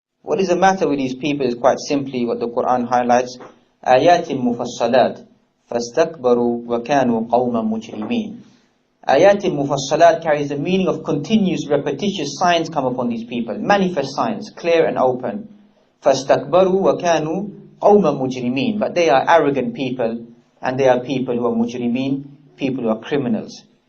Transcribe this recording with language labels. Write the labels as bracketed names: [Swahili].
[English] What is the matter with these people is quite simply what the Quran highlights. [Arabic] آيات مفصلات فاستكبروا وكانوا قوما مجرمين. [English] Ayat al-Mufassalat carries the meaning of continuous, repetitious signs come upon these people, manifest signs, clear and open. [Arabic] فَاسْتَكْبَرُوا وَكَانُوا قَوْمًا مُجْرِمِينَ. [English] But they are arrogant people, and they are people who are mujrimeen, people who are criminals.